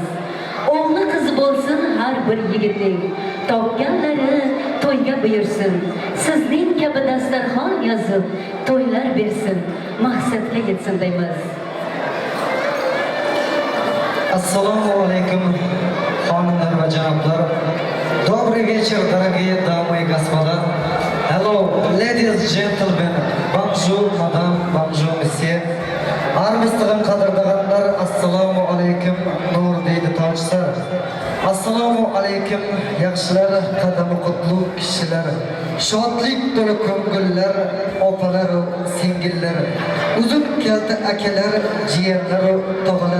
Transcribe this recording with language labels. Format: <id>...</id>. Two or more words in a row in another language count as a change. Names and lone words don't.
<uz>O'g'li qiz bo'lsin har bir yigitning, topganlari to'yga buyursin. Sizning kabi dasturxon yozib to'ylar bersin, maqsadga yetsin deymiz. Assalomu alaykum, xonimlar va janoblar.</uz> <ru>Добрый вечер, дорогие дамы и господа.</ru> <en>Hello, ladies and gentlemen.</en> <fr>Bonjour, madame, bonjour, monsieur. Armistığın qadırdağanlar, assalamu alaykum, nur deydi. ochsa.</fr> <uz>Assalomu alaykum yaxshilar, qadami qutlug' kishilar. Shodlik to'la ko'ngillar, opalar, singillar. Uzun kalta akalar, jiyanlar, tog'alar.</uz>